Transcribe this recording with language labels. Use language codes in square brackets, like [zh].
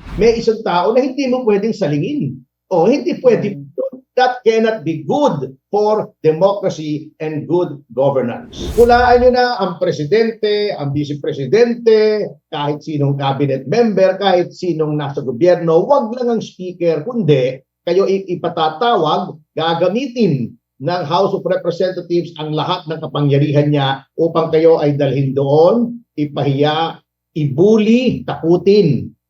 [tl] may isang tao na hindi mo pwedeng salingin. O hindi pwede. [en] That cannot be good for democracy and good governance. [tl] Hulaan nyo na ang presidente, ang vice-presidente, kahit sinong cabinet member, kahit sinong nasa gobyerno, wag lang ang speaker, kundi kayo ipatatawag, gagamitin ng House of Representatives ang lahat ng kapangyarihan niya upang kayo ay dalhin doon, ipahiya, ibuli, takutin.